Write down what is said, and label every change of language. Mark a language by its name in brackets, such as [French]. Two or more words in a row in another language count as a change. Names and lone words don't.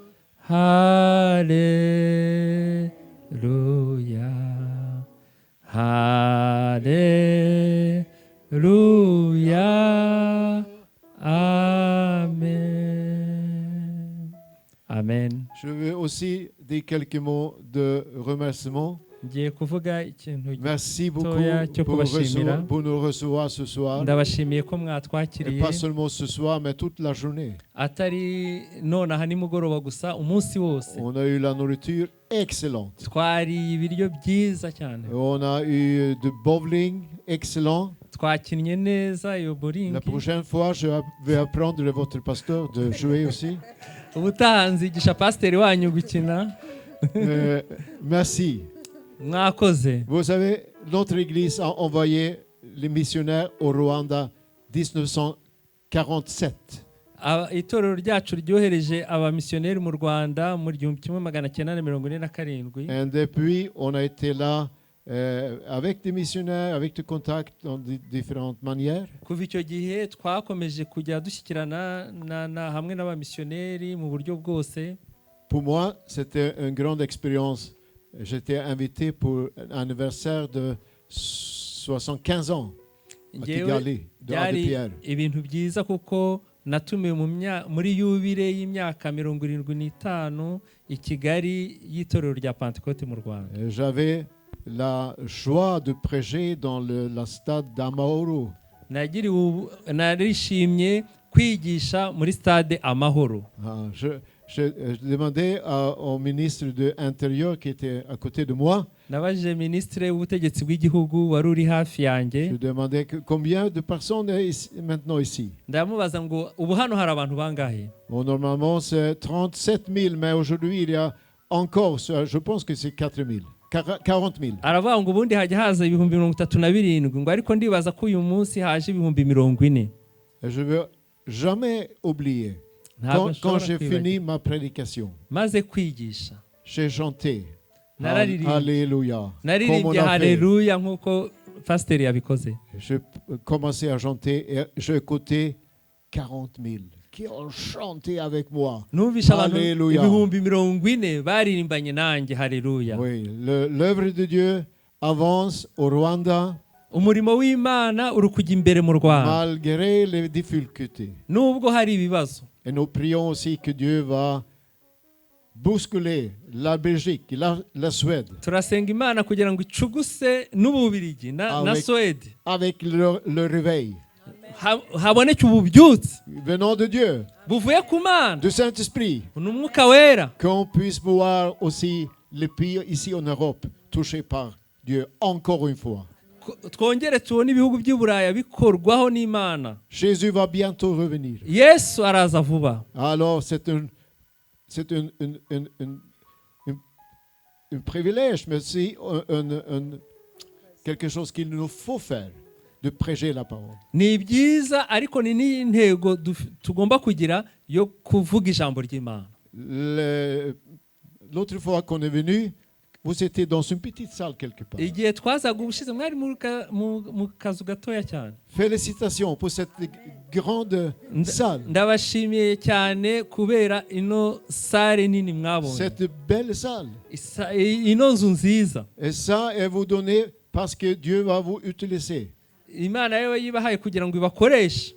[French] Hallelujah. Hallelujah. Amen. Amen. Je veux aussi dire quelques mots de remerciement. [Kinyarwanda] Ngiye kuvuga ikintu [French] Merci beaucoup [Kinyarwanda] gitoya cyo kubashimira. [French] pour nous recevoir ce soir. [Kinyarwanda] Ndabashimiye ko [French] Et [Kinyarwanda] mwatwakiriye [French] pas seulement ce soir, mais toute la journée. [Kinyarwanda] atari nonaha nimugoroba gusa umunsi wose. [French] On a eu la nourriture excellente. [Kinyarwanda] Twariye ibiryo byiza cyane. [French] On a eu de bowling excellent. [Kinyarwanda] Twakinnye neza iyo bowling. [French] La prochaine fois, je vais apprendre à votre pasteur de jouer aussi. [Kinyarwanda] Ubutaha nzigisha pasiteri wanyu gukina. [French] Merci. [Kinyarwanda] Mwakoze. [French] Vous savez, notre église a envoyé les missionnaires au Rwanda 1947. [Kinyarwanda] Itorero ryacu ryohereje abamisiyoneri mu Rwanda mu 1947. [French] Et depuis, on a été là avec des missionnaires, avec des contacts dans différentes manières. [Kinyarwanda] Kuva icyo gihe twakomeje kujya dushyikirana hamwe n'abamisiyoneri mu buryo bwose. [French] Pour moi, c'était une grande expérience. J'étais invité pour un anniversaire de 75 ans à Kigali, de Pierre. [Kinyarwanda] Ibintu byiza kuko natumiwe muri yubire y'imyaka 75 i Kigali y'itorero rya Pentecôte mu Rwanda. [French] J'avais la joie de prêcher dans la stade d'Amahoro. [Kinyarwanda] Narishimye kwigisha muri stade Amahoro. [French] Je demandais au ministre de l'Intérieur qui était à côté de moi. [Kinyarwanda] Nabajije ministre w'ubutegetsi bw'igihugu wari uri hafi yanjye. [French] Je demandais combien de personnes maintenant ici. [Kinyarwanda] Ndamubaza ngo ubu hano hari abantu bangahe? [French] Bon, normalement c'est 37 000, mais aujourd'hui il y a encore, je pense que c'est 4 000. 40 000. [Kinyarwanda] Aravuga ngo ubundi hajya haza ibihumbi 37 ngo ariko ndibaza ko uyu munsi haje ibihumbi 40. [French] Je veux jamais oublier. Quand j'ai fini ma prédication, j'ai chanté Alléluia. [Kinyarwanda] Alléluia nkuko pasteur yabikoze. [French] Je commençais à chanter et j'ai écouté 40 000 qui ont chanté avec moi. Alléluia. Oui, l'œuvre de Dieu avance au Rwanda. [Kinyarwanda] Umurimo w'Imana uri kujya imbere mu Rwanda. [French] Malgré les difficultés. [Kinyarwanda] Nubwo hari ibibazo. [French] Et nous prions aussi que Dieu va bousculer la Belgique, la Suède. [Kinyarwanda] Turasenga Imana kugira ngo icuguse n'Ububirigi na Suède. [French] Avec le réveil. [Kinyarwanda] Haboneke ububyutse. [French] Venant de Dieu. [Kinyarwanda] Buvuye ku Mana. [French] Du Saint-Esprit. [Kinyarwanda] N'umwuka wera. [French] Qu'on puisse voir aussi les pays ici en Europe touchés par Dieu encore une fois. [Kinyarwanda] Twongere tubone ibihugu by'Uburaya bikorwaho n'Imana. [French] Jésus va bientôt revenir. [Kinyarwanda] Yesu araza vuba. [French] Alors c'est un privilège, mais c'est quelque chose qu'il nous faut faire, de prêcher la parole. [Kinyarwanda] Ni byiza ariko ni n'intego tugomba kugira yo kuvuga ijambo ry'Imana. [French] L'autre fois qu'on est venu, vous étiez dans une petite salle quelque part. [Kinyarwanda] Igihe twazaga ubushize mwari mu kazu gatoya cyane. [French] Félicitations pour cette grande salle. [Kinyarwanda] Ndabashimiye cyane kubera ino salle nini mwabonye. [French] Cette belle salle. [Kinyarwanda] Ino nzu nziza. [French] Et ça est vous donner parce que Dieu va vous utiliser. [Kinyarwanda] Imana yewe yibahaye kugira ngo ibakoreshe.